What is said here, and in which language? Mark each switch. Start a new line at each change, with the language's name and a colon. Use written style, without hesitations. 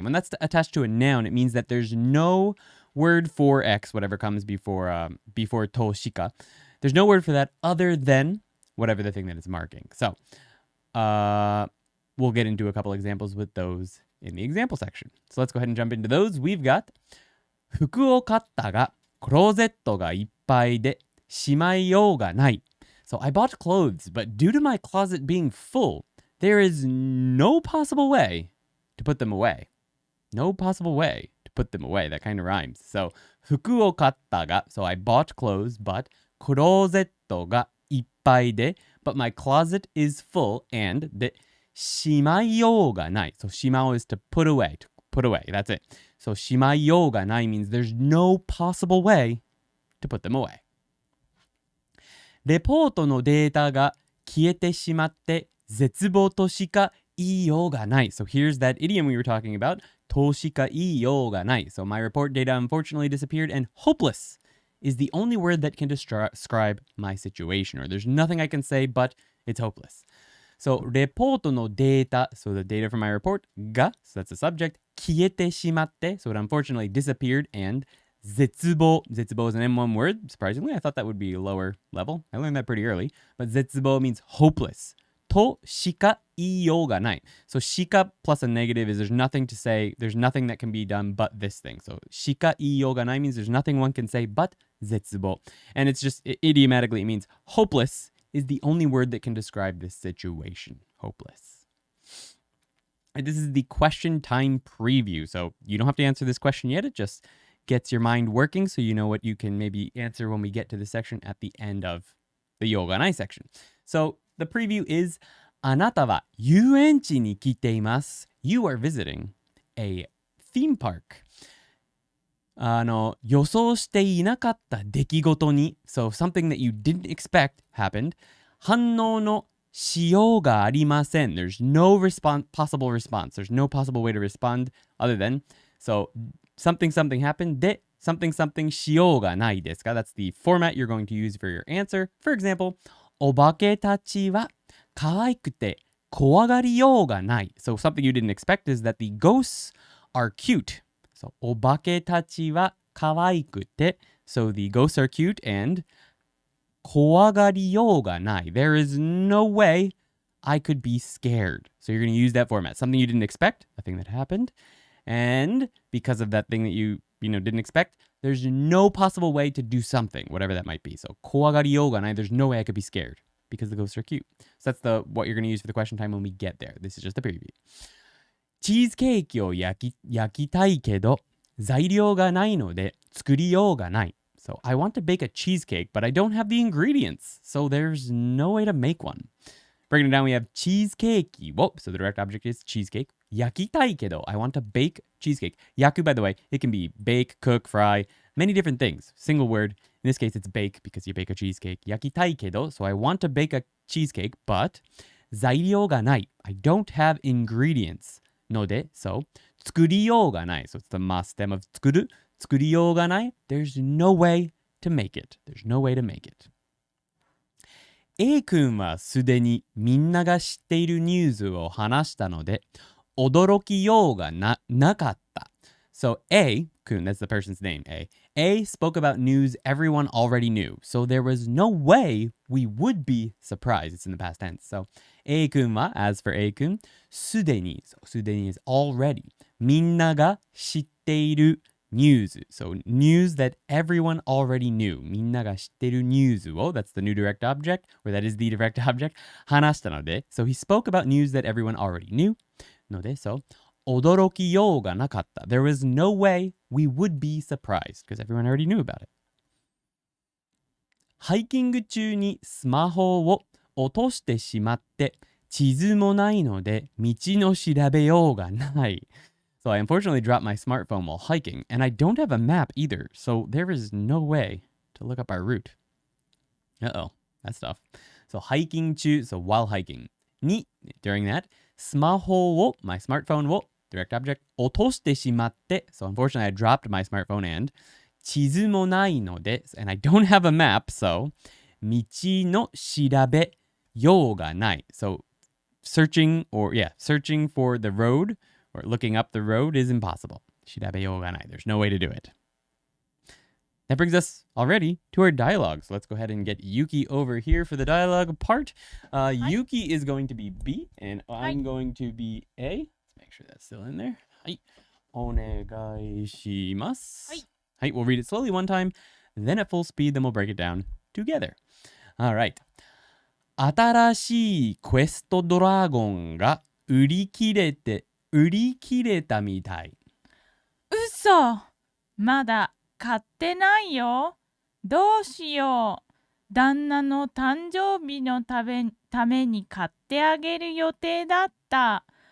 English: When that's attached to a noun, it means that there's no word for X, whatever comes before
Japanese: としか.
English: There's no word for that other than whatever the thing that it's marking. So we'll get into a couple examples with those in the example section. So let's go ahead and jump into those.
Japanese: We've got 服を買ったがクローゼットがいっぱいでしまいようがない.
English: So I bought clothes, but due to my closet being full, there is no possible way to put them away. No possible way to put them away. That kind of rhymes. So
Japanese: 服を買ったが,
English: so I bought clothes, but
Japanese: クローゼットがいっぱいで,
English: but my closet is full, and
Japanese: でしまいようがない.
English: So しまう is to put away, That's it. So
Japanese: しまいようがない
English: means there's no possible way to put them away.
Japanese: レポートのデータが消えてしまって絶望としか言いようがない.
English: So here's that idiom we were talking about.
Japanese: としか言いようがない.
English: So my report data unfortunately disappeared, and hopeless is the only word that can describe my situation. Or there's nothing I can say, but it's hopeless. So
Japanese: レポートのデータ,
English: so the data from my report, が, so that's the subject,
Japanese: 消えてしまって,
English: so it unfortunately disappeared, and 絶望 is an M1 word. Surprisingly, I thought that would be a lower level. I learned that pretty early. But 絶望 means hopeless.
Japanese: としか言いようがない.
English: So しか plus a negative is there's nothing to say. There's nothing that can be done but this thing. So
Japanese: しか言いようがない
English: means there's nothing one can say but 絶望. And it's just idiomatically it means hopeless is the only word that can describe this situation. Hopeless. And this is the question time preview. So you don't have to answer this question yet. It just gets your mind working so you know what you can maybe answer when we get to the section at the end of the ようがない section. So the preview is
Japanese: あなたは遊園地に来ています.
English: You are visiting a theme park.
Japanese: 予想していなかった出来事に
English: so something that you didn't expect happened.
Japanese: 反応のしようがありません.
English: There's no possible response. There's no possible way to respond other than so something happened で something
Japanese: しようがないですか?
English: That's the format you're going to use for your answer. For example,
Japanese: お化けたちは可愛くて怖がりようがない.
English: So something you didn't expect is that the ghosts are cute. So
Japanese: お化けたちは可愛くて
English: so the ghosts are cute, and
Japanese: 怖がりようがない。
English: There is no way I could be scared. So you're going to use that format. Something you didn't expect, a thing that happened. And because of that thing that you didn't expect, there's no possible way to do something, whatever that might be. So
Japanese: 怖がりようがない。
English: There's no way I could be scared because the ghosts are cute. So that's what you're going to use for the question time when we get there. This is just a preview.
Japanese: チーズケーキを焼きたいけど材料がないので作りようがない。
English: So I want to bake a cheesecake, but I don't have the ingredients. So there's no way to make one. Breaking it down, we have cheesecake. Whoa, so the direct object is cheesecake.
Japanese: 焼きたいけど
English: I want to bake cheesecake. Yaku, by the way, it can be bake, cook, fry, many different things. Single word. In this case, it's bake because you bake a cheesecake.
Japanese: 焼きたいけど
English: so I want to bake a cheesecake, but
Japanese: 材料がない.
English: I don't have ingredients.
Japanese: ので so 作りようがない.
English: So it's the ma stem of 作る.
Japanese: 作りようがない.
English: There's no way to make it. There's no way to make it.
Japanese: A 君はすでにみんなが知っているニュースを話したので驚きようがなかった。
English: So A 君, that's the person's name, A spoke about news everyone already knew. So there was no way we would be surprised. It's in the past tense. So A 君は, as for A 君, すでに so すでに is already.
Japanese: みんなが知っているnews.
English: So news that everyone already knew.
Japanese: みんなが知ってるニュースを
English: that's the new direct object, or that is the direct object.
Japanese: 話したので
English: so he spoke about news that everyone already knew. ので so
Japanese: 驚きようがなかった.
English: There was no way we would be surprised because everyone already knew about it.
Japanese: ハイキング中にスマホを落としてしまって地図もないので道の調べようがない.
English: So I unfortunately dropped my smartphone while hiking, and I don't have a map either, so there is no way to look up our route. Uh-oh, that's tough. So hiking 中, so while hiking. に, during that,
Japanese: スマホを,
English: my smartphone を, direct object,
Japanese: 落としてしまって,
English: so unfortunately I dropped my smartphone and
Japanese: 地図もないので,
English: and I don't have a map, so
Japanese: 道の調べようがない.
English: So searching for the road, or looking up the road is impossible.
Japanese: 調べようがない.
English: There's no way to do it. That brings us already to our dialogue. So let's go ahead and get Yuki over here for the dialogue part. Yuki is going to be B, and I'm going to be A. Let's make sure that's still in there.
Japanese: はい。お願いします。はい。はい。
English: We'll read it slowly one time, then at full speed, then we'll break it down together. All right.
Japanese: 新しいクエストドラゴンが売り切れたみたい。嘘、まだ買ってないよ。どうしよう。旦那の誕生日のために買ってあげる予定だった。